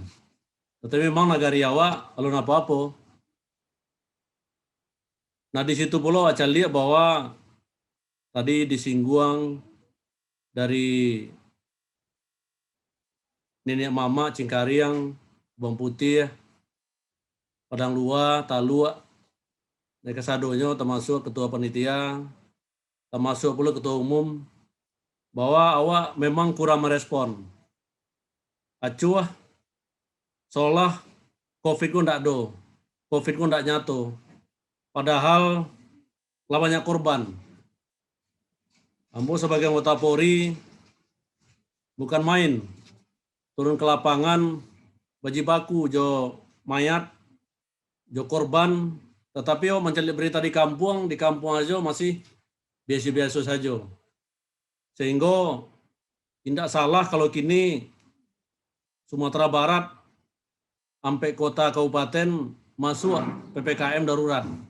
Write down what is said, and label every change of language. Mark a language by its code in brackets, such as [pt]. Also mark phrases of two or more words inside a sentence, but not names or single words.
[id] Tetapi memang [min] nagari awak alun apa-apa. [id] Nah di situ pula acan lihat bahwa tadi disinggung dari nenek mama Cingkariang, Bawang Putih, Padang Luar, Talua, mereka sadonya termasuk ketua panitia, termasuk pula ketua umum, bahwa awak memang kurang merespon. [min] Acuh, seolah COVID ku ndak do, COVID ku ndak nyatu. [id] Padahal lah banyak korban. Ambo sebagai anggota Polri bukan main, turun ke lapangan, [min] baku jo mayat, jo korban, [id] tetapi mencari berita di kampung aja masih biasa-biasa saja. Sehingga tidak salah kalau kini Sumatera Barat sampai kota kabupaten masuk PPKM darurat.